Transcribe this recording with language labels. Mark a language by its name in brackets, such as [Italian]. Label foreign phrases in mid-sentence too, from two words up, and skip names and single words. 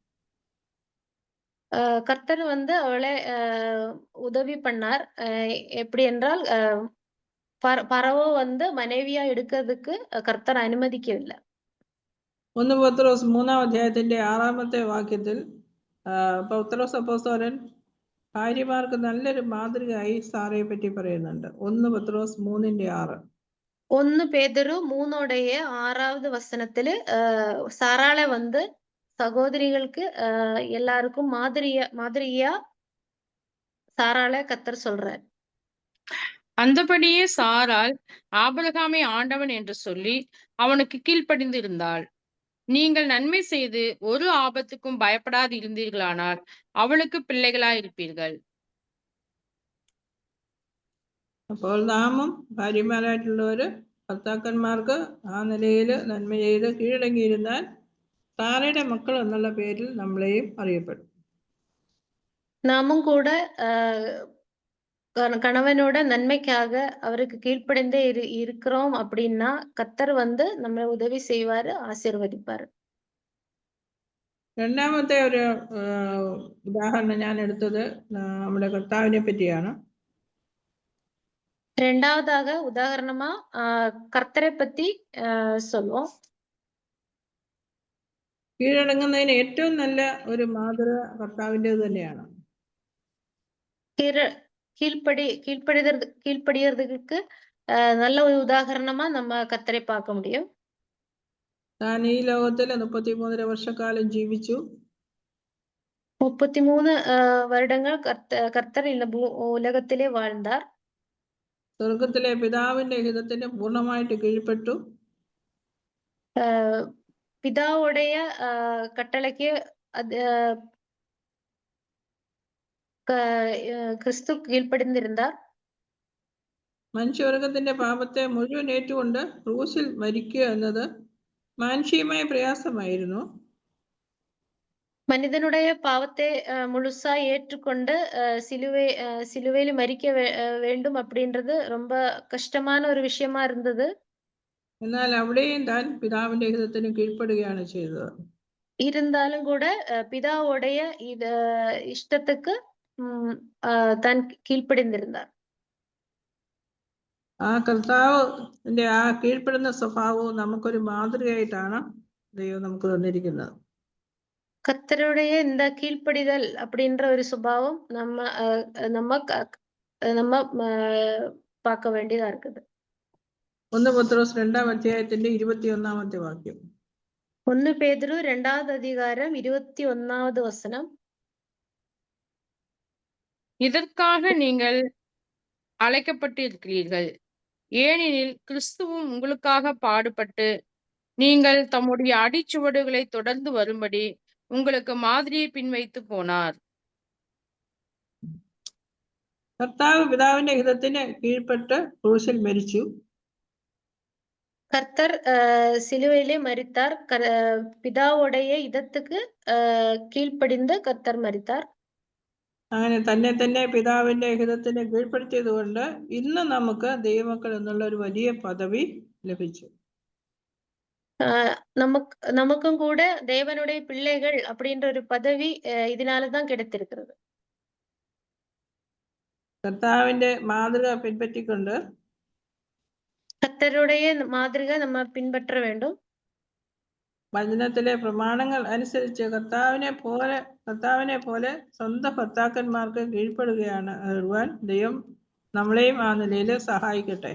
[Tamil] கர்த்தர் வந்து அவளை உதவி பண்ணார். எப்படி என்றால் பரவோ வந்து மனைவியா எடுக்கிறதுக்கு கர்த்தர் அனுமதிக்கவில்லை. [Malayalam] 1 പത്രോസ് 3-ാം അധ്യായത്തിന്റെ 6-ാമത്തെ വാക്യത്തിൽ പൗത്രോസ് അപ്പോസ്തലൻ ഭാര്യമാർക്ക് നല്ലൊരു മാതൃകയായി സാറയെ പറ്റി പറയുന്നുണ്ട്. 1 പത്രോസ് 3:6. [Tamil] 1 பேதுரு 3:6 வசனத்திല് சாராளை வந்து சகோதரிகளுக்கு எல்லாருக்கும் மாதிரியா சாராளை கர்த்தர் சொல்றார். அந்தபடியே சாராள் ஆபிரகாமை ஆண்டவன் என்று சொல்லி அவனுக்கு கீழ்ப்படிந்து இருந்தாள். நீங்கள் நன்மை செய்து ஒரு ஆபத்துக்கும் பயப்படாது இருந்தீர்களானால் அவளுக்கு பிள்ளைகளாய் இருப்பீர்கள். [Malayalam] അപ്പോൾ നാമും ഭാര്യമാരായിട്ടുള്ളവര് ഭർത്താക്കന്മാർക്ക് ആ നിലയിൽ നന്മ ചെയ്ത് കീഴടങ്ങിയിരുന്നാൽ സാറയുടെ മക്കൾ എന്നുള്ള പേരിൽ നമ്മളെയും അറിയപ്പെടും. [Tamil] நாமும் கூட கணவனோட நன்மைக்காக அவருக்கு கீழ்ப்படிந்தே இருக்கிறோம் அப்படின்னா கர்த்தர் வந்து நம்மளை உதவி செய்வாரு, ஆசீர்வதிப்பாரு. [Malayalam] രണ്ടാമത്തെ ഒരു ഉദാഹരണം ഞാൻ എടുത്തത് നമ്മുടെ കർത്താവിനെ പറ്റിയാണ്. [Tamil] ரெண்டாவதாக உதாரணமா கர்த்தரை பத்தி சொல்லுவோம். [Malayalam] കീഴടങ്ങുന്നതിന് ഏറ്റവും നല്ല ഒരു മാതൃക കർത്താവിൻ്റെത് തന്നെയാണ്. [Tamil] கீழ்ப்படியறதுக்கு நல்ல ஒரு உதாரணமா நம்ம கர்த்தரை பார்க்க முடியும். [Malayalam] താൻ ഈ ലോകത്തിൽ 33 വർഷക്കാലം ജീവിച്ചു. [Tamil] 33 வருடங்கள் கர்த்தர் இந்த உலகத்திலே வாழ்ந்தார். [Malayalam] സ്വർഗത്തിലെ പിതാവിന്റെ ഹിതത്തിന് പൂർണ്ണമായിട്ട് കീഴ്പ്പെട്ടു. [Tamil] பிதாவுடைய கட்டளைக்கு கிறிஸ்து கீழ்ப்படிந்திருந்தார். [Malayalam] മനുഷ്യവർഗത്തിന്റെ പാപത്തെ മുഴുവൻ ഏറ്റുകൊണ്ട് ക്രൂശിൽ മരിക്കുക എന്നത് മാനുഷികമായ പ്രയാസമായിരുന്നു. [Tamil] மனிதனுடைய பாவத்தை முழுசா ஏற்றுக்கொண்டு சிலுவையில் மரிக்க வேண்டும் அப்படின்றது ரொம்ப கஷ்டமான ஒரு விஷயமா இருந்தது. [Malayalam] എന്നാൽ അവിടെയും താൻ പിതാവിന്റെ ഹിതത്തിന് കീഴ്പ്പെടുകയാണ് ചെയ്തത്. [Tamil] இருந்தாலும் கூட பிதாவுடைய இஷ்டத்துக்கு தான் கீழ்ப்படிந்திருந்தார். [Malayalam] ആ കർത്താവിന്റെ ആ കീഴ്പ്പെടുന്ന സ്വഭാവവും നമുക്കൊരു മാതൃകയായിട്ടാണ് ദൈവം നമുക്ക് തന്നിരിക്കുന്നത്. [Tamil] கர்த்தருடைய இந்த கீழ்ப்படிதல் அப்படின்ற ஒரு சுபாவம் நம்ம பார்க்க வேண்டியதா இருக்குது. [Malayalam] 1 പത്രോസ് 2-ാം അധ്യായത്തിന്റെ 21-ാമത്തെ വാക്യം. [Tamil] 1 பேதுரு 2-வது அதிகாரம் 21வது வசனம். இதற்காக நீங்கள் அழைக்கப்பட்டிருக்கிறீர்கள், ஏனெனில் கிறிஸ்துவும் உங்களுக்காக பாடுபட்டு நீங்கள் தம்முடைய அடிச்சுவடுகளை தொடர்ந்து வரும்படி உங்களுக்கு மாதிரியை பின்வைத்து போனார். [Malayalam] കർത്താവ് പിതാവിന്റെ ഹിതത്തിന് കീഴ്പ്പെട്ട് ക്രൂശിൽ മരിച്ചു. [Tamil] கர்த்தர் சிலுவையிலே மரித்தார். பிதாவுடைய இதத்துக்கு கீழ்ப்படிந்து கர்த்தர் மரித்தார். [Malayalam] അങ്ങനെ തന്നെ പിതാവിന്റെ ഹിതത്തിന് കീഴ്പ്പെടുത്തിയത് കൊണ്ട് ഇന്ന് നമുക്ക് ദൈവമക്കൾ എന്നുള്ള ഒരു വലിയ പദവി ലഭിച്ചു. [Tamil] நமக்கும் கூட தேவனுடைய பிள்ளைகள் அப்படின்ற ஒரு பதவி இதனாலதான் கிடைத்திருக்கிறது. [Malayalam] കർത്താവിന്റെ മാതൃക പിൻപറ്റിക്കൊണ്ട് [Tamil] கர்த்தருடைய மாதிரி நம்ம பின்பற்ற வேண்டும். [Malayalam] വചനത്തിലെ പ്രമാണങ്ങൾ അനുസരിച്ച് കർത്താവിനെ പോലെ സ്വന്തം ഭർത്താക്കന്മാർക്ക് കീഴ്പ്പെടുവാൻ ദൈവം നമ്മളെയും ആ നിലയിൽ സഹായിക്കട്ടെ.